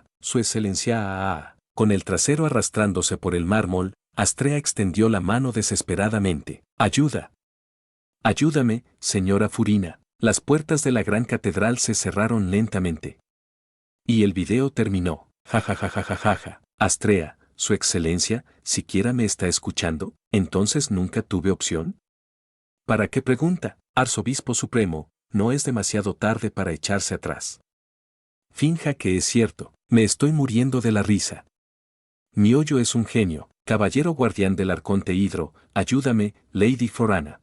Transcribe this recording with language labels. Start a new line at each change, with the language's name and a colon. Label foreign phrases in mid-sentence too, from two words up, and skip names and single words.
Spanish: Su excelencia. Con el trasero arrastrándose por el mármol, Astrea extendió la mano desesperadamente. ¡Ayuda! ¡Ayúdame, señora Furina! Las puertas de la gran catedral se cerraron lentamente. Y el video terminó. Ja ja ja ja ja ja ja. Astrea, su excelencia, ¿siquiera me está escuchando? ¿Entonces nunca tuve opción? ¿Para qué pregunta? Arzobispo Supremo, no es demasiado tarde para echarse atrás. Finja que es cierto, me estoy muriendo de la risa. Mi hoyo es un genio, caballero guardián del arconte Hidro, ayúdame, Lady Forana.